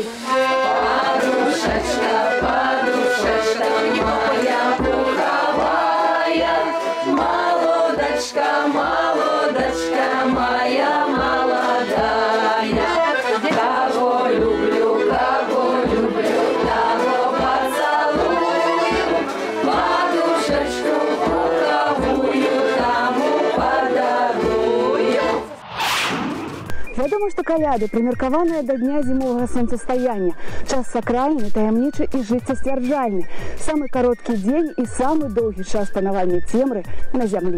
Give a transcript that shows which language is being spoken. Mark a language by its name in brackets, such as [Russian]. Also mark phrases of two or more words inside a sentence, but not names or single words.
[Russian] Подушечка, подушечка моя пуховая, молодочка, молодочка моя молодая. Кого люблю, того поцелую, подушечку пуховую [Belarusian] Вядома, што каляды прымеркаваныя да дня зімовага сонцастаяння. Час сакральны, таямнічы і жыццесцвярджальны. Самы кароткі дзень і самы доўгі час панавання цемры на зямлі.